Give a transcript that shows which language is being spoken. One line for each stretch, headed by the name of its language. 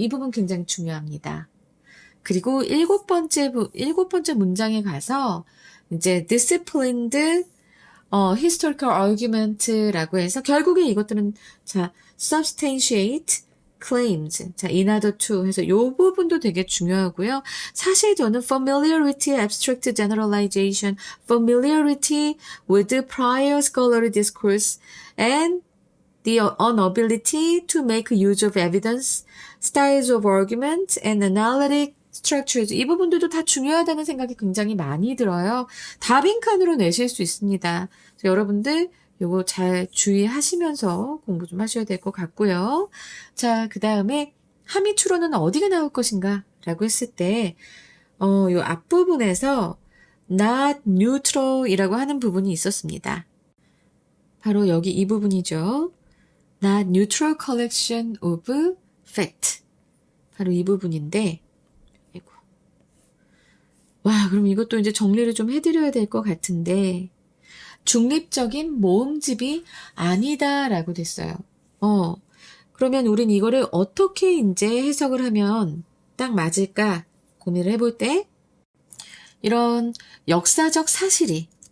Korean: 이 부분 굉장히 중요합니다. 그리고 일곱 번째 문장에 가서 이제
English: disciplined historical argument
Korean: 라고 해서 결국에 이것들은 자,
English: substantiate claims.
Korean: 자, in order to 해서 요 부분도 되게 중요하고요. 사실 저는
English: familiarity, abstract generalization, familiarity with prior scholarly discourse, and the inability to make use of evidence, styles of argument, and analytic structures.
Korean: 이 부분들도 다 중요하다는 생각이 굉장히 많이 들어요. 다 빈칸으로 내실 수 있습니다. 여러분들 요거 잘 주의하시면서 공부 좀 하셔야 될 것 같고요. 자, 그 다음에 함의 추론은 어디가 나올 것인가? 라고 했을 때, 요 앞부분에서
English: not neutral
Korean: 이라고 하는 부분이 있었습니다. 바로 여기 이 부분이죠.
English: not neutral collection of fact.
Korean: 바로 이 부분인데, 아이고. 와, 그럼 이것도 이제 정리를 좀 해드려야 될 것 같은데, 중립적인 모음집이 아니다라고 됐어요. 그러면 우린 이거를 어떻게 이제 해석을 하면 딱 맞을까 고민을 해볼 때 이런 역사적 사실이